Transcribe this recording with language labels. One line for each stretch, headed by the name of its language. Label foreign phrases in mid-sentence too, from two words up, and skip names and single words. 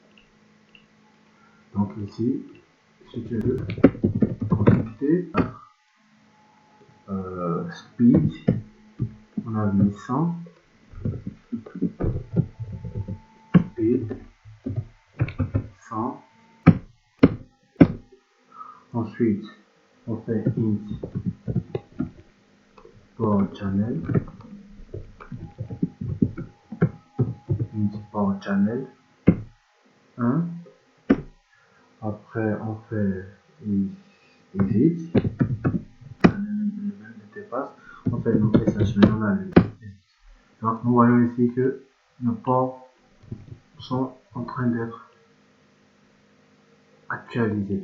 French: Donc ici, si tu veux connecter, speed, on a mis 100, speed, 100. Ensuite, on fait
English: int port channel, int port channel 1.
French: Après, on fait exit, l'interface, on fait nos SH, maintenant on a le. Donc nous voyons ici que nos ports sont en train d'être actualisés.